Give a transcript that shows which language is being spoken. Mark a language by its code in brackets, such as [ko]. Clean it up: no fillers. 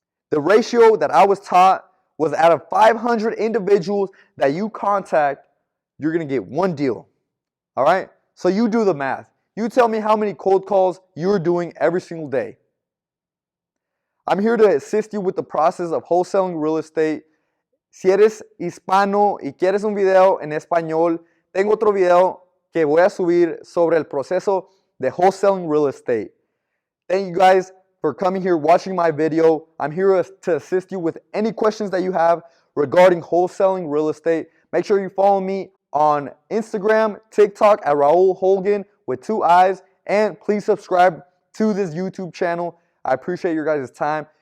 [en] The ratio that I was taught was out of 500 individuals that you contact, you're going to get one deal. All right? So you do the math. You tell me how many cold calls you're doing every single day. I'm here to assist you with the process of wholesaling real estate. [es] Si eres hispano y quieres un video en español, tengo otro video que voy a subir sobre el proceso de wholesaling real estate. [en] Thank you guys for coming here, watching my video. I'm here to assist you with any questions that you have regarding wholesaling real estate. Make sure you follow me on Instagram, TikTok at Raul Holgan with 2 eyes. And please subscribe to this YouTube channel. I appreciate your guys' time.